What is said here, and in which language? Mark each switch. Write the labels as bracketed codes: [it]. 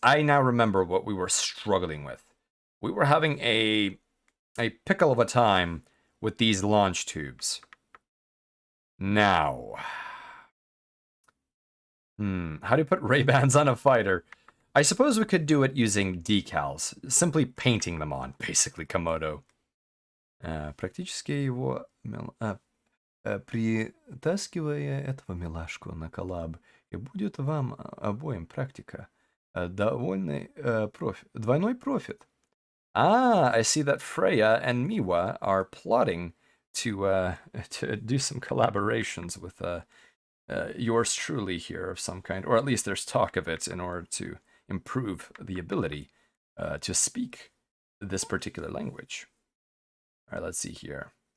[en] I now remember what we were struggling with. We were having a pickle of a time with these launch tubes. Now, how do you put Ray-Bans on a fighter? I suppose we could do it using decals, simply painting them on, basically, Komodo. [ru] Практически его притаскивая этого милашку на коллаб, и будет вам обоим практика. Двойной профит. [en] I see that Freya and Miwa are plotting to do some collaborations with yours truly here of some kind, or at least there's talk of it in order to improve the ability to speak this particular language. All right, let's see here.